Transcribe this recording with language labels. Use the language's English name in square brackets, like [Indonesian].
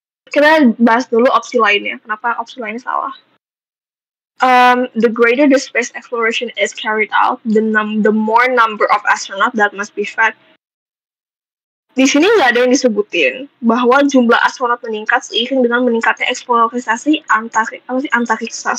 [Indonesian] Kita bahas dulu opsi lainnya. Kenapa opsi lainnya salah? [English] The greater the space exploration is carried out, the more number of astronauts that must be fed. [Indonesian] Di sini nggak ada yang disebutin bahwa jumlah astronot meningkat seiring dengan meningkatnya eksplorasi antariksa.